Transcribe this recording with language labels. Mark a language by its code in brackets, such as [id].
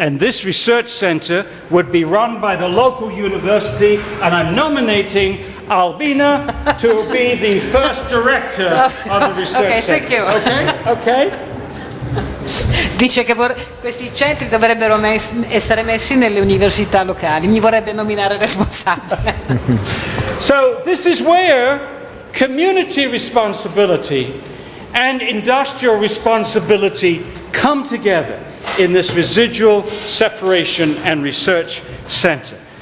[en] And this research center would be run by the local university, and I'm nominating Albina to be the first director of the research center. Thank you. Okay? [it] Dice che questi centri dovrebbero essere messi nelle università locali. Mi vorrebbe nominare responsabile. [en] So this is where community responsibility and industrial responsibility come together in this residual separation and research center.